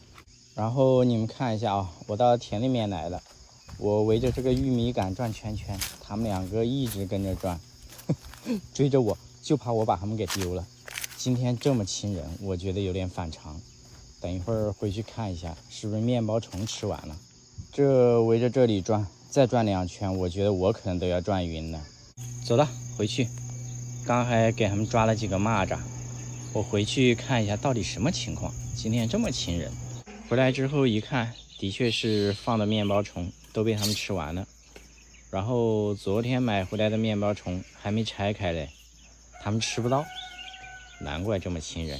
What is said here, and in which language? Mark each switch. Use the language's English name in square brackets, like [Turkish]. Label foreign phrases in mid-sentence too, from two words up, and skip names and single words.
[Chinese] 然後你們看一下啊，我到田裡面來了，我圍着這個玉米杆轉圈圈，他們兩個一直跟着轉，追着我，就怕我把他們給丟了。今天這麼親人，我覺得有點反常。等一會兒回去看一下，是不是麵包蟲吃完了。這圍着這裡轉，再轉2圈，我覺得我可能都要轉暈了。走了，回去。剛還給他們抓了幾個螞蚱，我回去看一下到底什麼情況。今天這麼親人，回來之後一看，的確是放的麵包蟲都被他們吃完了。然後昨天買回來的麵包蟲還沒拆開嘞，他們吃不到，難怪這麼親人。